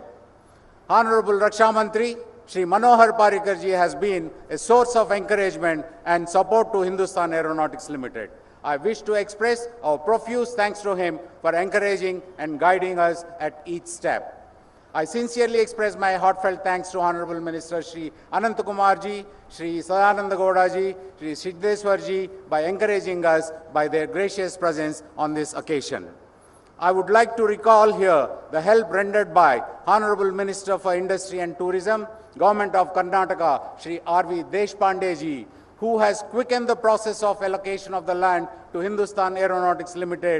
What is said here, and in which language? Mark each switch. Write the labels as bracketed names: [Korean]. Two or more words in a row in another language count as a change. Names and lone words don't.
[English] Honorable Raksha Mantri Shri Manohar Parrikar ji has been a source of encouragement and support to Hindustan Aeronautics Limited. I wish to express our profuse thanks to him for encouraging and guiding us at each step. I sincerely express my heartfelt thanks to Honorable Minister Shri Anant Kumar ji, Shri Sadananda Gowda ji, Shri Siddheswar ji by encouraging us by their gracious presence on this occasion. I would like to recall here the help rendered by Honorable Minister for Industry and Tourism, Government of Karnataka, Shri R.V. Deshpande ji, who has quickened the process of allocation of the land to Hindustan Aeronautics Limited.